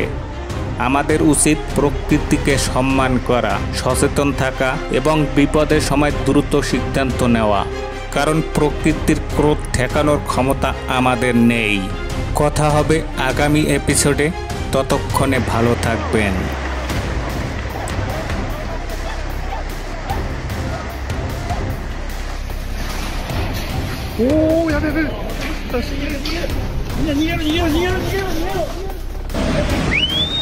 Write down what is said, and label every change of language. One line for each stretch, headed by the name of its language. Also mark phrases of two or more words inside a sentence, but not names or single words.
Bangla: আমাদের উচিত প্রকৃতিকে সম্মান করা, সচেতন থাকা এবং বিপদের সময় দ্রুত সিদ্ধান্ত নেওয়া, কারণ প্রকৃতির ক্রোধ ঠেকানোর ক্ষমতা আমাদের নেই। কথা হবে আগামী এপিসোডে, ততক্ষণে ভালো থাকবেন।
Japanese: おお、やべやべ。逃げる逃げる。みんな逃げる逃げる逃げる逃げる逃げる。